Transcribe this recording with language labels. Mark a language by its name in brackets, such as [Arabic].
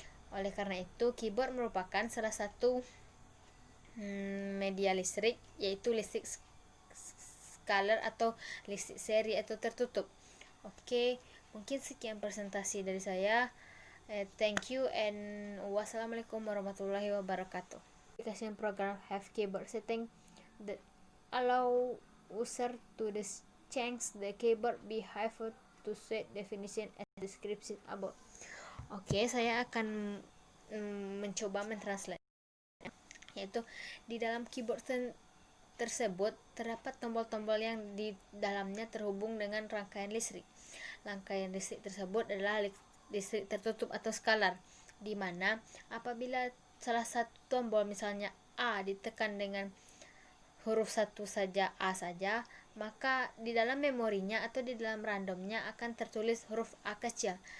[Indonesian] Oleh karena itu, keyboard merupakan salah satu media listrik, yaitu listrik skalar atau listrik seri atau tertutup. Oke, mungkin sekian presentasi dari saya. [English] Thank you and [Arabic] wassalamualaikum warahmatullahi wabarakatuh. [English] Application program have keyboard setting that allow user to change the keyboard behavior to set definition and description above. [Indonesian] Oke, saya akan mencoba mentranslate, yaitu di dalam keyboard tersebut terdapat tombol-tombol yang di dalamnya terhubung dengan rangkaian listrik. Rangkaian listrik tersebut adalah listrik tertutup atau skalar, di mana apabila salah satu tombol, misalnya A, ditekan dengan huruf satu saja, A saja, maka di dalam memorinya atau di dalam randomnya akan tertulis huruf A kecil.